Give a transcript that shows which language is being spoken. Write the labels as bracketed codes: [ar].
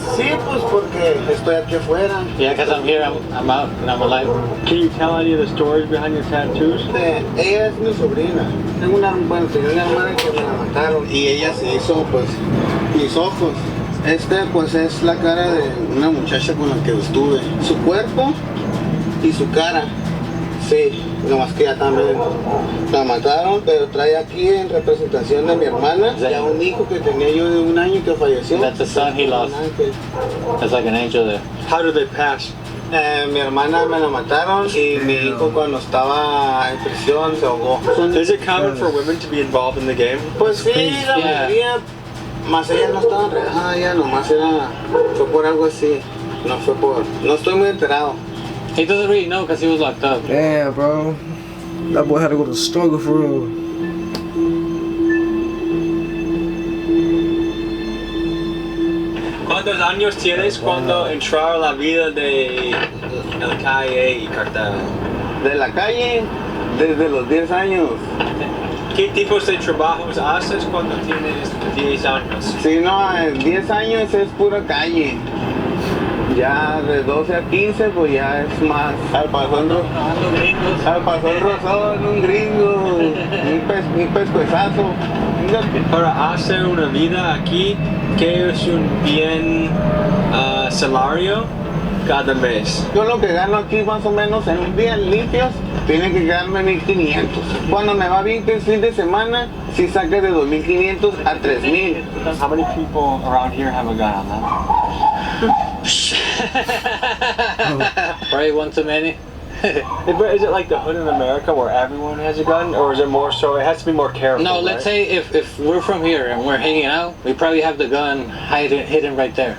[es] Sí, pues porque estoy aquí afuera. [en] Yeah, because I'm here, I'm out, and I'm alive. Can you tell any of the stories behind your tattoos? [es] Ella es mi sobrina. Tengo una hermana que me la mataron y ella se hizo, pues, mis ojos. Pues es la cara de una muchacha con la que estuve. Su cuerpo y su cara. Sí, nomás que ya también la mataron, pero trae aquí en representación de mi hermana y a un hijo que tenía yo de 1 año que falleció. [en] That's the son he lost. That's like an angel there. How did they pass? [es] Mi hermana me la mataron y mi hijo cuando estaba en prisión se ahogó. [en] Is it common for women to be involved in the game? [es] Pues sí, la mayoría, más ella no estaba enredada, ella nomás fue por algo así, no estoy muy enterado. [en] He doesn't really know because he was locked up. Damn, bro. That boy had to go to struggle for real. [es] ¿Cuántos años tienes cuando entraron la vida de la calle y cartel? De la calle, desde los 10 años. ¿Qué tipos de trabajos haces cuando tienes 10 años? Sí, no, 10 años es pura calle. Ya de 12 a 15 pues ya es más. Al pasón rosón, un gringo, un pescuezazo. Para hacer una vida aquí, ¿qué es un bien salario cada mes? Yo lo que gano aquí más o menos en un día limpios tiene que quedarme 1,500. Cuando me va bien que es fin de semana, sí saque de 2,500 a 3,000. [en] How many people around here have a gun on them? Probably one too many. Is it like the hood in America where everyone has a gun, or is it more so? It has to be more careful. No, let's say if we're from here and we're hanging out, we probably have the gun hidden right there.